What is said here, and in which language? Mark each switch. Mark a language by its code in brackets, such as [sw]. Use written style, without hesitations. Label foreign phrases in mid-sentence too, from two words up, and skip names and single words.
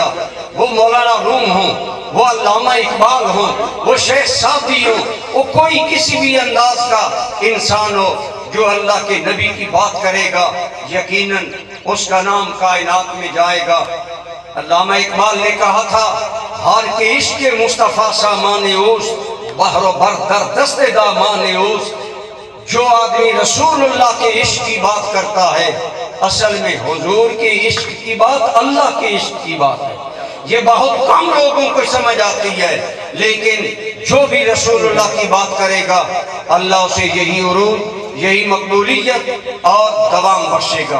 [ur] وہ مولانا روم ہوں، وہ علامہ اقبال ہوں، وہ شیخ سعدی ہوں، وہ کوئی کسی بھی انداز کا انسان ہو، جو اللہ کے نبی کی بات کرے گا یقیناً اس کا نام کائنات میں جائے گا۔ علامہ اقبال نے کہا تھا [fa] ہر کے عشق مصطفیٰ سامان اوست، بحر و بر در دست دامان اوست۔ [ur] جو آدمی رسول اللہ کے عشق کی بات کرتا ہے اصل میں حضور کے عشق کی بات اللہ کے عشق کی بات ہے۔ یہ بہت کم لوگوں کو سمجھ آتی ہے، لیکن جو بھی رسول اللہ کی بات کرے گا اللہ اسے یہی عروج، یہی مقبولیت اور دوام بخشے گا۔